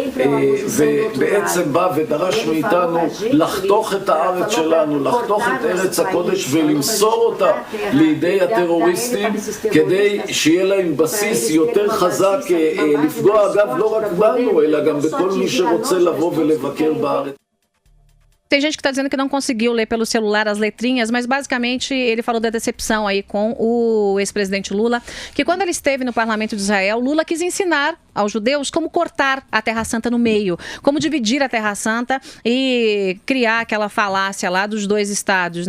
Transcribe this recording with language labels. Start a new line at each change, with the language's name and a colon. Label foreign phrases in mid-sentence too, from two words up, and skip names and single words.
Hebrew: ובעצם בא ודרש מאיתנו לחתוך את הארץ שלנו, לחתוך את ארץ הקודש ולמסור אותה לידי הטרוריסטים כדי שיהיה להם בסיס יותר חזק לפגוע, אגב, לא רק בנו, אלא גם בכל מי שרוצה לבוא ולבקר בארץ.
Portuguese: Tem gente que está dizendo que não conseguiu ler pelo celular as letrinhas, mas basicamente ele falou da decepção aí com o ex-presidente Lula, que quando ele esteve no parlamento de Israel, Lula quis ensinar aos judeus como cortar a Terra Santa no meio, como dividir a Terra Santa e criar aquela falácia lá dos 2 estados, né?